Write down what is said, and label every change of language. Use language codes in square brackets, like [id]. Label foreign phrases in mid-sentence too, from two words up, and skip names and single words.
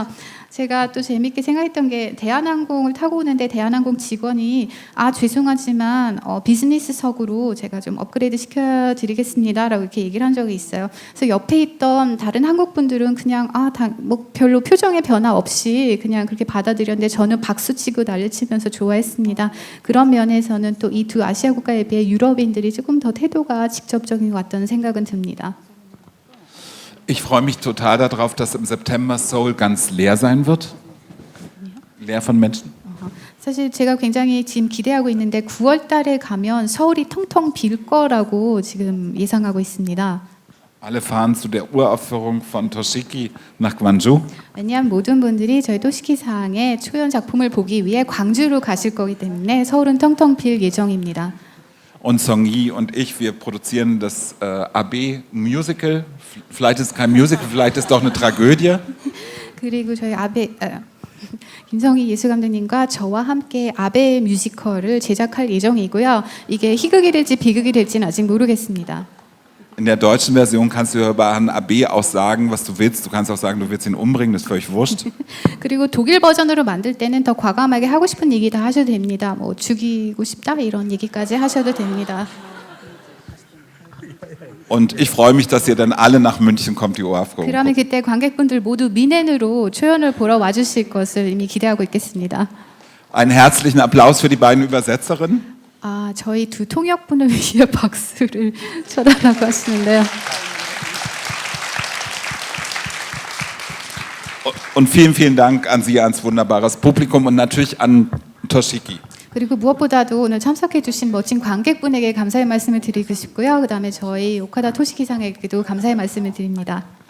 [ko] 제가 또 재밌게 생각했던 게 대한항공을 타고 오는데 대한항공 직원이 죄송하지만 비즈니스석으로 제가 좀 업그레이드 시켜드리겠습니다라고 이렇게 얘기를 한 적이 있어요. 그래서 옆에 있던 다른 한국 분들은 그냥 뭐 별로 표정의 변화 없이 그냥 그렇게 받아들였는데 저는 박수치고 난리치면서 좋아했습니다. 그런 면에서는 또 이 두 아시아 국가에 비해 유럽인들이 조금 더 태도가 직접적인 것 같다는 생각은 듭니다. [de] Ich freue mich total darauf, dass im September Seoul ganz leer sein wird. Leer von Menschen. [ko] 사실 제가 굉장히 지금 기대하고 있는데 9월 달에 가면 서울이 텅텅 빌 거라고 지금 예상하고 있습니다. [de] Alle fahren zu der Uraufführung von Toshiki nach Gwangju. [ko] 왜냐하면 모든 분들이 저희 토시키상의 초연 작품을 보기 위해 광주로 가실 거기 때문에 서울은 텅텅 빌 예정입니다. [de] Und Song-Yi und ich, wir produzieren das AB Musical. Vielleicht ist es kein Musical, vielleicht ist es doch eine Tragödie. [ko] 그리고 저희 김성희 예술감독님과 저와 함께 아베 뮤지컬을 제작할 예정이고요. 이게 희극이 될지 비극이 될지는 아직 모르겠습니다. [de] In der deutschen Version kannst du über Herrn AB auch sagen, was du willst. Du kannst auch sagen, du willst ihn umbringen, das ist völlig wurscht. [ko] 그리고 독일 버전으로 만들 때는 더 과감하게 하고 싶은 얘기 다 하셔도 됩니다. 뭐 죽이고 싶다 이런 얘기까지 하셔도 됩니다. [de] Und ich freue mich, dass ihr dann alle nach München kommt, die Uraufführung. [ko] 그러면 그때 관객분들 모두 미넨으로 초연을 보러 와주실 것을 이미 기대하고 있겠습니다. [de] Einen herzlichen Applaus für die beiden Übersetzerinnen. [ko] 저희 두 통역분을 위해 박수를 쳐달라고 하시는데요. [de] Und vielen, vielen Dank an Sie, ans wunderbares Publikum und natürlich an Toshiki. [ko] 그리고 무엇보다도 오늘 참석해 주신 멋진 관객분에게 감사의 말씀을 드리고 싶고요. 그다음에 저희 오카다 토시키상에게도 감사의 말씀을 드립니다.